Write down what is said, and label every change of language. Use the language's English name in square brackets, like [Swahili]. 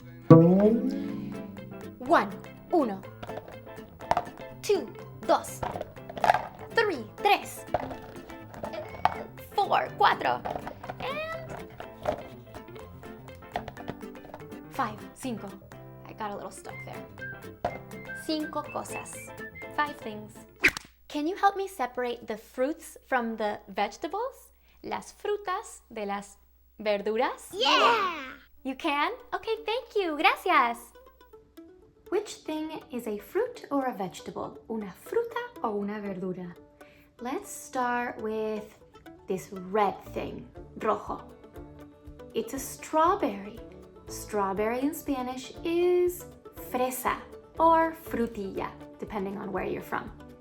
[English] 1, uno. 2, dos. 3, tres. 4, cuatro. And 5, cinco. I got a little stuck there. [Spanish] Cinco cosas. [English] 5 things. Can you help me separate the fruits from the vegetables? [Spanish] Las frutas de las verduras? [English] Yeah! You can? Okay, thank you. Gracias. Which thing is a fruit or a vegetable? [Spanish] Una fruta o una verdura? [English] Let's start with this red thing, rojo. It's a strawberry. Strawberry in Spanish is fresa or frutilla, depending on where you're from.